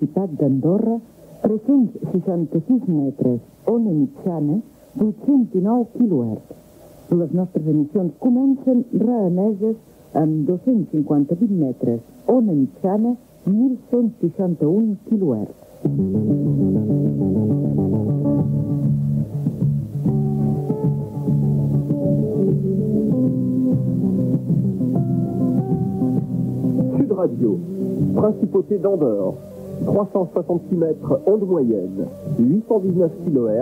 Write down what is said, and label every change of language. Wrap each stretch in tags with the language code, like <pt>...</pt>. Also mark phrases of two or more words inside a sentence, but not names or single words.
<ca>d'Andorra, 366 metres, ona mitjana, 809 kHz. Les nostres emissions comencen reemeses amb 258 metres, ona mitjana, 1161 kHz.</ca> <fr>Sud Radio, principauté d'Andorre, 366 mètres, onde moyenne, 819 kHz.</fr>